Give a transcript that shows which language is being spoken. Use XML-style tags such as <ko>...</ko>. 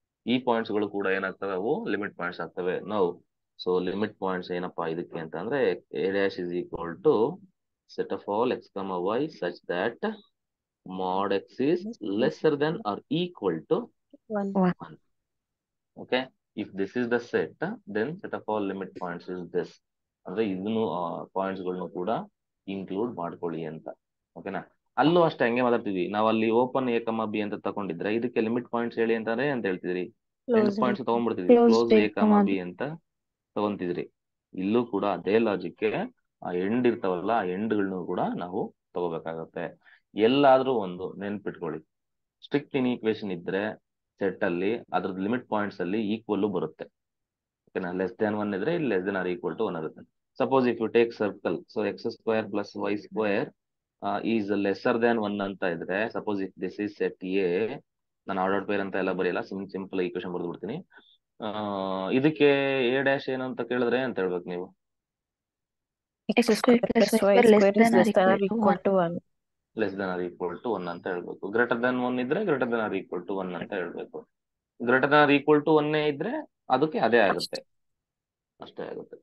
<kn>ಈ ಪಾಯಿಂಟ್ಸ್ ಗಳು ಕೂಡ ಏನಾಗ್ತವೆ, ಅವು ಲಿಮಿಟ್ ಪಾಯಿಂಟ್ಸ್ ಆಗ್ತವೆ ನಾವು. ಸೊ ಲಿಮಿಟ್ ಪಾಯಿಂಟ್ಸ್ ಏನಪ್ಪಾ ಇದಕ್ಕೆ ಅಂತ ಅಂದ್ರೆ,</kn> <en>A dash is equal to set of all x comma y such that mod x is lesser than or equal to 1. Okay, if this is the set, then set of all limit points is this.</en> <kn>ಅಂದ್ರೆ ಇದನ್ನು points ಗಳನ್ನು ಕೂಡ include ಮಾಡ್ಕೊಳ್ಳಿ ಅಂತ. ಓಕೆನಾ? ಅಲ್ಲೂ ಅಷ್ಟೇ ಹಂಗೆ ಮಾತಾಡ್ತಿದ್ವಿ ನಾವು. ಅಲ್ಲಿ ಓಪನ್ ಎ ಕಮ ಬಿ ಅಂತ ತಗೊಂಡಿದ್ರೆ ಇದಕ್ಕೆ ಲಿಮಿಟ್ ಪಾಯಿಂಟ್ಸ್ ಹೇಳಿ ಅಂತಾರೆ ಅಂತ ಹೇಳ್ತಿದ್ರಿ. ಎಂಡ್ ಪಾಯಿಂಟ್ಸ್ ತಗೊಂಡ್ಬಿಡ್ತಿದ್ವಿ, ಕ್ಲೋಸ್ ಎ ಕಮ ಬಿ ಅಂತ ತಗೊಂತಿದ್ರಿ. ಇಲ್ಲೂ ಕೂಡ ಅದೇ ಲಾಜಿಕ್ಗೆ ಆ ಎಂಡ್ ಇರ್ತಾವಲ್ಲ, ಆ ಎಂಡ್ಗಳನ್ನು ಕೂಡ ನಾವು ತಗೋಬೇಕಾಗತ್ತೆ. ಎಲ್ಲಾದ್ರೂ ಒಂದು ನೆನ್ಪಿಟ್ಕೊಳ್ಳಿ, ಸ್ಟ್ರಿಕ್ಟ್ ಇನ್ಈಕ್ವೇಶನ್ ಇದ್ರೆ ಸೆಟ್ ಅಲ್ಲಿ ಅದ್ರದ್ದು ಲಿಮಿಟ್ ಪಾಯಿಂಟ್ಸ್ ಅಲ್ಲಿ ಈಕ್ವಲ್ ಬರುತ್ತೆ. ಓಕೆನಾ? ಲೆಸ್ ದ್ಯಾನ್ 1 ಇದ್ರೆ ಇಲ್ಲಿ less than R equal to 1 ಇರುತ್ತೆ.</kn> <en>suppose if you take circle, so x square plus y square is lesser than 1</en> <kn>ಅಂತ ಇದ್ರೆ,</kn> <en>suppose if this is set A,</en> <kn>ನಾನು ಆರ್ಡರ್ ಪೇರ್ ಅಂತ ಎಲ್ಲ ಬರೆಯಲ್ಲ, ಸಿಂಪಲ್ ಈಕ್ವೇಶನ್ ಬರೆದು ಬಿಡ್ತೀನಿ. ಇದಕ್ಕೆ ಎ ಡ್ಯಾಶ್ ಏನು ಅಂತ ಕೇಳಿದ್ರೆ ಅಂತ ಹೇಳ್ಬೇಕು ನೀವು,</kn> <en>x square plus y square is less than or equal to 1.</en> <kn>Less than R equal to 1 ಅಂತ ಹೇಳ್ಬೇಕು. ಗ್ರೇಟರ್ ದನ್ 1 ಇದ್ರೆ greater than R equal to 1 ಅಂತ ಹೇಳ್ಬೇಕು. Greater than R equal to 1 ಇದ್ರೆ ಅದಕ್ಕೆ ಅದೇ ಆಗುತ್ತೆ, ಅಷ್ಟೇ ಆಗುತ್ತೆ.</kn>